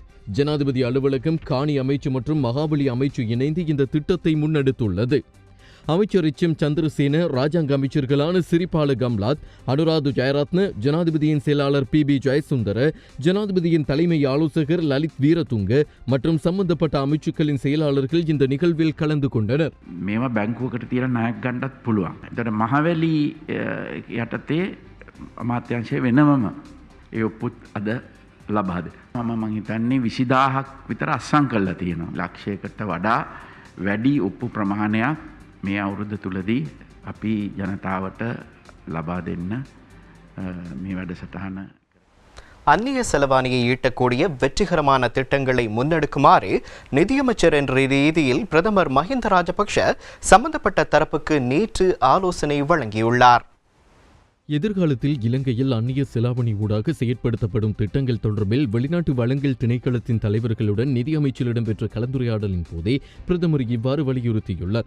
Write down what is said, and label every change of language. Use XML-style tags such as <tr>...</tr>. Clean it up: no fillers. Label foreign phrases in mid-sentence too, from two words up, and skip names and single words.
<ta>ஜனாதிபதி அலுவலகம், காணி அமைச்சு மற்றும் மகாபலி அமைச்சு இணைந்து இந்த திட்டத்தை முன்னெடுத்துள்ளது. அமைச்சர் எச்.எம். சந்திரசேன, ராஜாங்க அமைச்சர்களான சிறிபால கம்லாத், அனுராது ஜெயரத்ன, ஜனாதிபதியின் செயலாளர் பி.பி. ஜெயசுந்தர, ஜனாதிபதியின் தலைமை ஆலோசகர் லலித் வீரதுங்க மற்றும் சம்பந்தப்பட்ட அமைச்சுக்களின் செயலாளர்கள் இந்த நிகழ்வில் கலந்து கொண்டனர்.</ta> <si>මේම බැංකුවකට තියෙන ණයක් ගන්නත් පුළුවන්. ඒතර මහවැලි යටතේ අමාත්‍යාංශය වෙනමම ඒ ඔප්පුත් අද ලබා දෙනවා. මම හිතන්නේ 20,000ක් විතර අස්සම් කරලා තියෙනවා. ලක්ෂයකට වඩා වැඩි ඔප්පු ප්‍රමාණයක් මේ අවුරුද්ද තුලදී අපි ජනතාවට ලබා දෙන්න මේ වැඩසටහන.</si> <ta>அந்நிய செலவாணியை ஈட்டக்கூடிய வெற்றிகரமான திட்டங்களை முன்னெடுக்குமாறு நிதியமைச்சர் என்ற ரீதியில் பிரதமர் மஹிந்த ராஜபக்ஷ சம்பந்தப்பட்ட தரப்புக்கு நேற்று ஆலோசனை வழங்கியுள்ளார். எதிர்காலத்தில் இலங்கையில் அந்நிய செலாவணி ஊடாக செயற்படுத்தப்படும் திட்டங்கள் தொடர்பில் வெளிநாட்டு வழங்கல் திணைக்களத்தின் தலைவர்களுடன் நிதியமைச்சர் இடம்பெற்ற கலந்துரையாடலின் போதே பிரதமர் இவ்வாறு வலியுறுத்தியுள்ளார்.</ta>